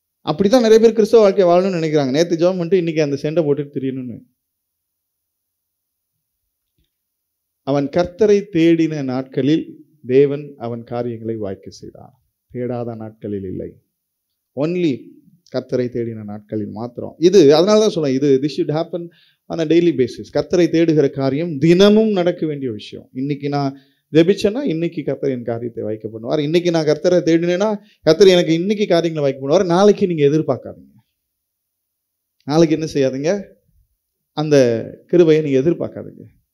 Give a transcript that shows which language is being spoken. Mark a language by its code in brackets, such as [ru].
[ta] அப்படித்தான் நிறைய பேர் கிறிஸ்தவ வாழ்க்கை வாழணும்னு நினைக்கிறாங்க. நேற்று ஜெபம் பண்ணிட்டு இன்னைக்கு அந்த செண்டை போட்டுட்டு தெரியணும்னு. அவன் கர்த்தரை தேடின நாட்களில் தேவன் அவன் காரியங்களை வாய்க்க செய்தார். தேடாத நாட்களில் இல்லை, ஒன்லி கர்த்தரை தேடின நாட்களில் மாத்திரம். இது அதனால தான் சொல்றேன், இது [en] this should happen on a daily basis. [ta] கர்த்தரை தேடுகிற காரியம் தினமும் நடக்க வேண்டிய விஷயம். இன்னைக்கு நான் ஜெபிச்சேன்னா இன்னைக்கு கர்த்தர் என் காரியத்தை வாய்க்க பண்ணுவார். இன்னைக்கு நான் கர்த்தரை தேடினேன்னா கர்த்தர் எனக்கு இன்னைக்கு காரியங்களை வாய்க்க பண்ணுவார். நாளைக்கு நீங்க எதிர்பார்க்காதீங்க. நாளைக்கு என்ன செய்யாதீங்க, அந்த கிருபையை நீங்க எதிர்பார்க்காதீங்க.